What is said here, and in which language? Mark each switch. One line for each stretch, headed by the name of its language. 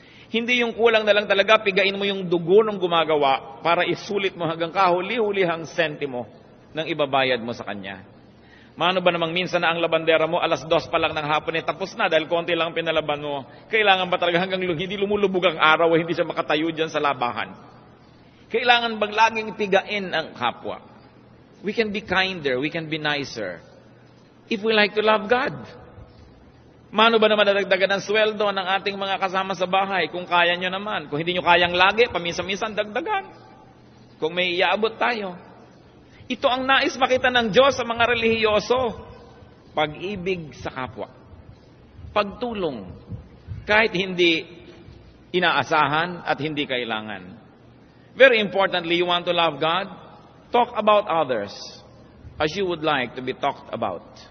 Filipino: Hindi yung kulang na lang talaga, pigain mo yung dugo ng gumagawa para isulit mo hanggang kahuli-hulihang sentimo ng ibabayad mo sa kanya. Mano ba namang minsan na ang labandera mo, 2:00 pa lang ng hapon tapos na dahil konti lang pinalaban mo. Kailangan ba talaga hanggang hindi lumulubog ang araw o hindi siya makatayo dyan sa labahan? Kailangan bang laging pigain ang kapwa?
English: We can be kinder, we can be nicer if we like to love God.
Filipino: Mano ba naman nadagdagan ng sweldo ng ating mga kasama sa bahay kung kaya nyo naman? Kung hindi nyo kayang lagi, paminsan-minsan dagdagan. Kung may iaabot tayo. Ito ang nais makita ng Diyos sa mga relihiyoso. Pag-ibig sa kapwa. Pagtulong. kahit hindi inaasahan at hindi kailangan.
English: Very importantly, you want to love God? Talk about others as you would like to be talked about.